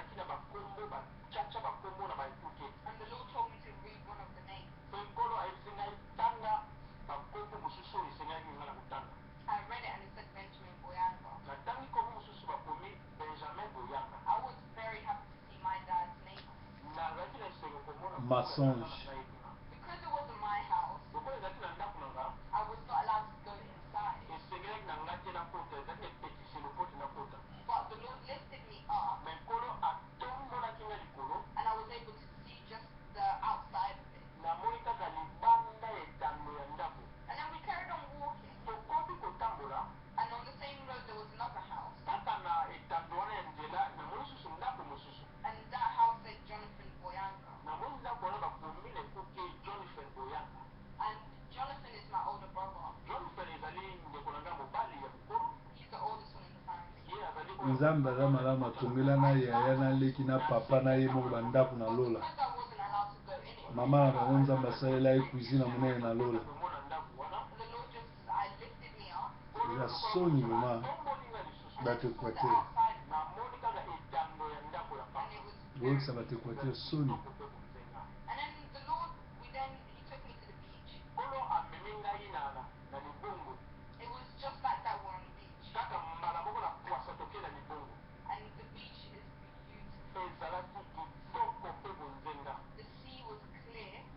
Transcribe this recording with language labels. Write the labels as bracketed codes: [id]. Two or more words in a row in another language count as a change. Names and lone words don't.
[ln] bakombo bachacha bakombo na baekuke. [en] And the Lord told me to read one of the names. [ln] Nkolo ayebisi ngai tanga bakombo mosusu oyo esengaki nga na kotanga. [en] I read it and it said Benjamin Boyanga. [ln] Natangi kombo mosusu bakomi Benjamin Boyanga. [en] I was very happy to see my dad's name. [ln] Nazalaki na esengo komona Mensonge. [en] because it wasn't my house. [ln] Lokola ezalaki na ndako na nga. [en] I was not allowed to go inside. [ln] Esengelaki na nga te nakota ezalaki epetisi lokote nakota. [en] But the Lord lifted me up. [ln] Mais nkolo atombolaki nga likolo. [en] And I was able to see just the outside of it. [ln] Namoni kaka libanda etando ya ndako. [en] And then we carried on walking. [ln] Tokoki kotambola. [en] And on the same road there was another house. [ln] Kaka na etando wana ya nzela namoni susu ndako mosusu. [en] And that house said Jonathan Boyanga. [ln] Namoni ndako wana bakomi na ekuke Jonathan Boyanga. [en] And Jonathan is my older brother. [ln] Jonathan ezali ndeko na nga mobali ya mokolo. [en] He's the oldest one in the family. [ln] Nzambe aza malamu atongela na yaya na leki na papa na ye moko bandako na lola. Mama na bango Nzambe asalela ye cuisine monene na lola. Eza soni mama bato Equateur. Boyokisa bato Equateur soni. [en] And then the Lord, he took me to the beach. It was just like that one on the beach. And the beach is beautiful. The sea was clear.